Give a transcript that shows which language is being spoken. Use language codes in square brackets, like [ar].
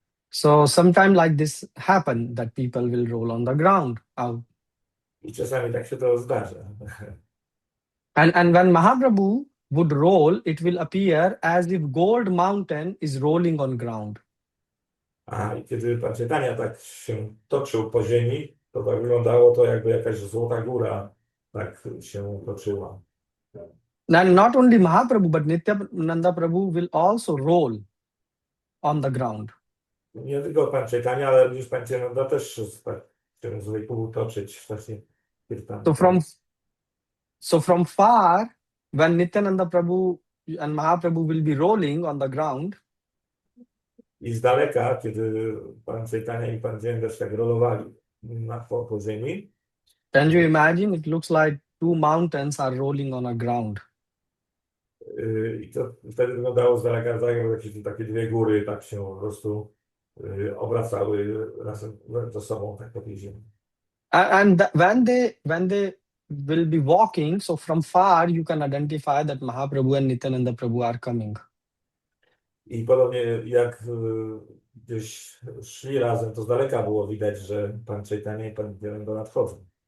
[en] So sometimes like this happen, that people will roll on the ground out. [pl] I czasami tak się to zdarza. [en] And when Mahaprabhu would roll, it will appear as if gold mountain is rolling on ground. [pl] A i kiedy pan Caitanya tak się toczył po ziemi, to tak wyglądało to, jakby jakaś złota góra tak się toczyła. [en] And not only Mahaprabhu, but Nityananda Prabhu will also roll on the ground. [pl] Nie tylko pan Caitanya, ale również pan Nityananda też tak się zwykł toczyć w czasie kirtanu. [en] So from far, when Nityananda Prabhu and Mahaprabhu will be rolling on the ground, [pl] I z daleka, kiedy pan Caitanya i pan Nityananda tak rolowali po ziemi, [en] can you imagine? It looks like two mountains are rolling on a ground. [pl] I to wtedy wyglądało z daleka, tak jakby jakieś takie dwie góry tak się po prostu obracały razem ze sobą tak po tej ziemi. [en] And when they will be walking, so from far you can identify that Mahaprabhu and Nityananda Prabhu are coming. [pl] I podobnie jak gdzieś szli razem, to z daleka było widać, że pan Caitanya i pan Nityananda nadchodzą.